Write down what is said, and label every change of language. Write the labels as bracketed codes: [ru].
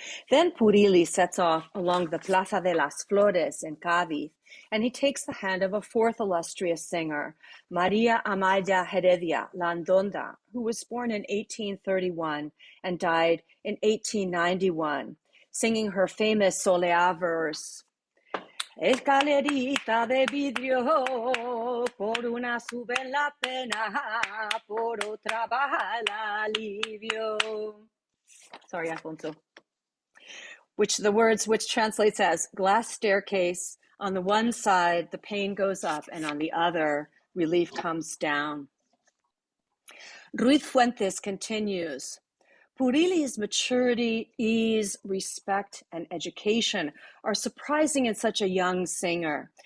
[en] Then Purili sets off along the Plaza de las Flores in Cádiz, and he takes the hand of a fourth illustrious singer, María Amaya Heredia Landonda, who was born in 1831 and died in 1891, singing her famous Soleá verse. [es] Escalerita de vidrio, por una sube la pena, por otra baja el alivio. [en] Sorry, Alfonso. Which translates as glass staircase. On the one side, the pain goes up, and on the other, relief comes down. Ruiz Fuentes continues. Purili's maturity, ease, respect, and education are surprising in such a young singer.